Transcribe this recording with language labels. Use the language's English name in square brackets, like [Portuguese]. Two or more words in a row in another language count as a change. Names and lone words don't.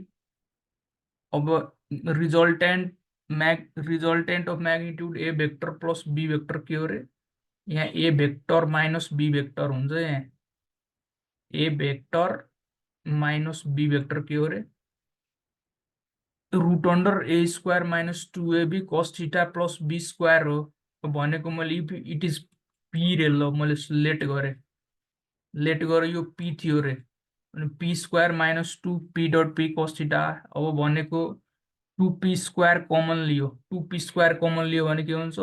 [English] अब resultant of magnitude a vector plus b vector [Nepali] के हो रे? [English] यहाँ a vector minus b vector [Nepali] हुन्छ। यहाँ [English] a vector minus b vector [Nepali] के हो रे? [English] root under a square minus 2ab cos theta plus b square [Nepali] हो भनेको। मैले [English] it is p [Nepali] रे, ल मैले लेट गरेँ यो पी थियो रे। [English] अनि p square minus 2p dot p cos theta. [Nepali] अब भनेको [English] 2p square common [Nepali] लियो। [English] 2p square common [Nepali] लियो भने के हुन्छ?